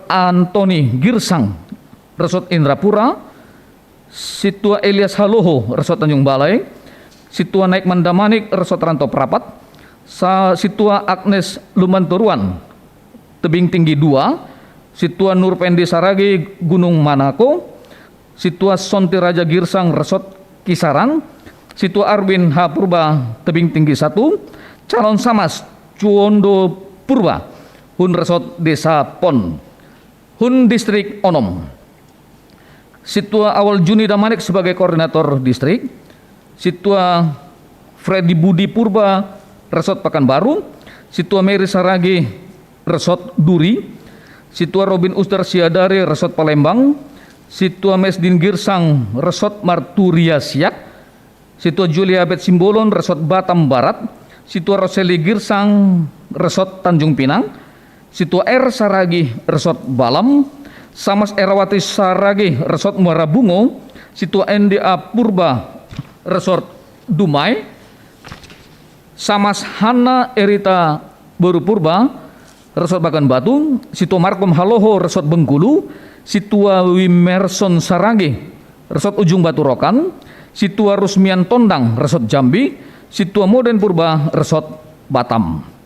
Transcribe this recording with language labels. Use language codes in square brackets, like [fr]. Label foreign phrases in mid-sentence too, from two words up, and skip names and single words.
[bts] Antoni Girsang Resort Indrapura, Situa Elias Haloho Resort Tanjung Balai, Situa Naikman Damanik Resort Ranto Prapat, Situa Agnes Lumanturuan Tebing Tinggi 2, Situa Nurpendi Saragi Gunung Manako, Situa Sonti Raja Girsang Resort Kisaran, Situa Arwin H. Purba Tebing Tinggi 1, Calon Samas Cuondo Purba Hun Resort Desa Pon. Hun Distrik Onom, Situa Awal Juni Damanik sebagai Koordinator Distrik, Situa Freddy Budi Purba Resort Pekanbaru, Situa Mary Saragi Resort Duri, Situa Robin Ustar Siadari Resort Palembang, Situa Mesdin Girsang Resort Marturia Siak, Situa Julia Bet Simbolon Resort Batam Barat, Situa Roseli Girsang Resort Tanjung Pinang, Situa R Saragi Resort Balam, Samas Erawati Saragi Resort Muara Bungo, Situa NDA Purba Resort Dumai, Samas Hana Erita Baru Purba Resort Bagan Batu, Situa Markom Haloho Resort Bengkulu, Situa Wimerson Saragi Resort Ujung Batu Rokan, Situa Rusmian Tondang Resort Jambi, Situa Moden Purba Resort Batam.